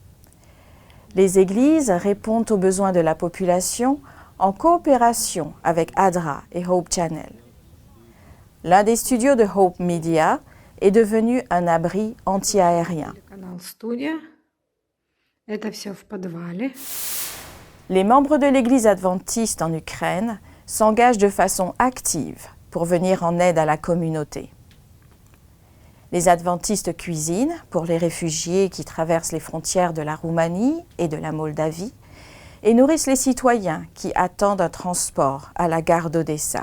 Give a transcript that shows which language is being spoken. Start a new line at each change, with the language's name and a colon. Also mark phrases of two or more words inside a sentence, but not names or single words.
French: Les églises répondent aux besoins de la population en coopération avec ADRA et Hope Channel. L'un des studios de Hope Media est devenu un abri anti-aérien.
Russian: Это все в подвале.
French: Les membres de l'Église adventiste en Ukraine s'engagent de façon active pour venir en aide à la communauté. Les adventistes cuisinent pour les réfugiés qui traversent les frontières de la Roumanie et de la Moldavie et nourrissent les citoyens qui attendent un transport à la gare d'Odessa.